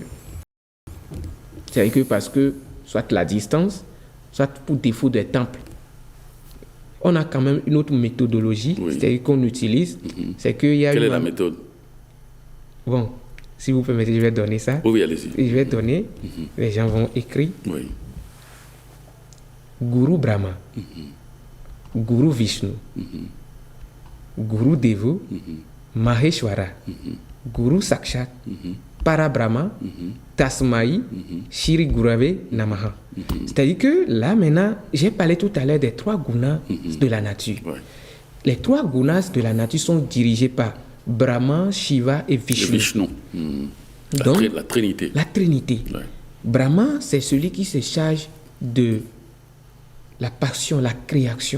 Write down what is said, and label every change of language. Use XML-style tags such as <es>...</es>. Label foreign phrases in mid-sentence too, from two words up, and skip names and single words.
<fr>C'est-à-dire que parce que, soit la distance, soit pour défaut des temples, on a quand même une autre méthodologie, c'est-à-dire qu'on utilise. C'est qu'il y a Quelle est la méthode? Bon, si vous permettez, je vais donner ça. Oui, allez-y. Je vais donner, les gens vont écrire. Oui.</fr> <sa>Guru Brahma, Guru Vishnu, Guru Devu, Maheshwara, Guru Sakshat, Parabrahma, Tasmai, Shri Gurave Namaha.</sa> <fr>C'est-à-dire que là, maintenant, j'ai parlé tout à l'heure des 3 gunas de la nature. Ouais. Les 3 gunas de la nature sont dirigés par Brahma, Shiva et Vishnu. Vishnu. Donc, La Trinité. La Trinité. Ouais. Brahma, c'est celui qui se charge de la passion, la création.</fr>